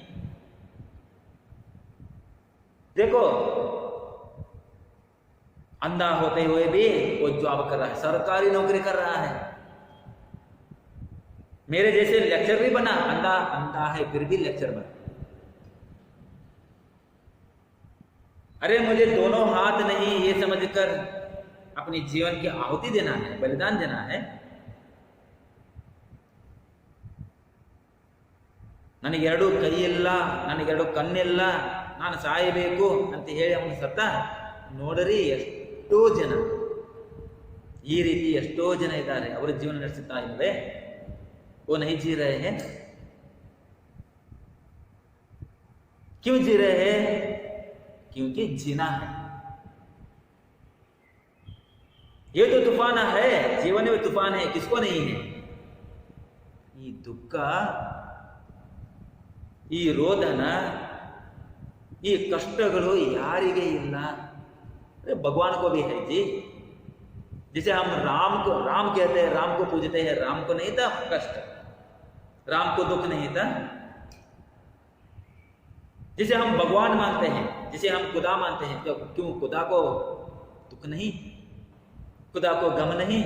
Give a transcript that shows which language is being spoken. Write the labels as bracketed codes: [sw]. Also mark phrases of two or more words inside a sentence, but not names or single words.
[hi] देखो, अंधा होते हुए भी वो जॉब कर रहा है, सरकारी नौकरी कर रहा है। मेरे जैसे लेक्चर भी बना, अंधा है फिर भी लेक्चर बना। अरे मुझे दोनों हाथ नहीं, ये समझकर अपनी जीवन की आहुति देना है, बलिदान देना है। [kn] ನನಗೆ ಎರಡು ಕೈ ಇಲ್ಲ, ನನಗೆ ಎರಡು ಕಣ್ಣಿಲ್ಲ, ನಾನು ಸಾಯಬೇಕು ಅಂತ ಹೇಳಿ ಅವನು ಸತ್ತ ನೋಡ್ರಿ ಎಷ್ಟೋ ಜನ, ಈ ರೀತಿ ಎಷ್ಟೋ ಜನ ಇದ್ದಾರೆ, ಅವರ ಜೀವನ ನಡೆಸುತ್ತಾ ಇಲ್ಲದೆ [hi] वो नहीं जी रहे हैं। क्यों जी रहे हैं? क्योंकि जीना है। ये तो तूफान है, जीवन में तूफान है, किसको नहीं है? ये दुख, [kn] ಈ ರೋದನ, ಈ ಕಷ್ಟಗಳು ಯಾರಿಗೆ ಇಲ್ಲ? [hi] ಭಗವಾನ್ को भी है जी, जिसे हम राम कहते हैं, राम को पूजते हैं, राम को नहीं था कष्ट, राम को दुख नहीं था। जिसे हम भगवान मानते हैं, जिसे हम खुदा मानते हैं, क्यों खुदा को दुख नहीं, खुदा को गम नहीं?